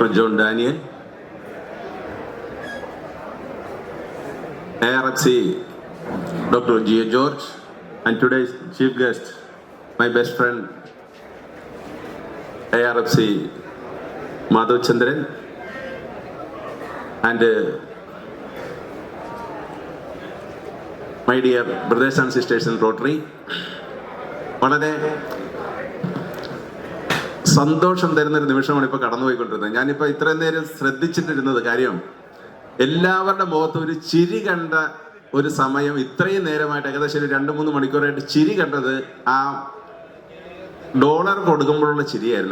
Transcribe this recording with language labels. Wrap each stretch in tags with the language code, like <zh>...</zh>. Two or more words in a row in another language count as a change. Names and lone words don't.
<en>John Daniel, ARFC Dr. G. George, and today's chief guest, my best friend, ARFC Madhav Chandran, and my dear brothers and sisters in Rotary.</en> <ml>വളരെ സന്തോഷം തരുന്നൊരു നിമിഷമാണ് ഇപ്പോൾ കടന്നുപോയിക്കൊണ്ടിരുന്നത്. ഞാനിപ്പോൾ ഇത്രയും നേരം ശ്രദ്ധിച്ചിട്ടിരുന്നത് കാര്യം, എല്ലാവരുടെ മുഖത്ത് ഒരു ചിരി കണ്ട ഒരു സമയം ഇത്രയും നേരമായിട്ട് ഏകദേശം ഒരു 2-3 മണിക്കൂറായിട്ട് ചിരി കണ്ടത് ആ ഡോളർ കൊടുക്കുമ്പോഴുള്ള ചിരിയായിരുന്നു.</ml>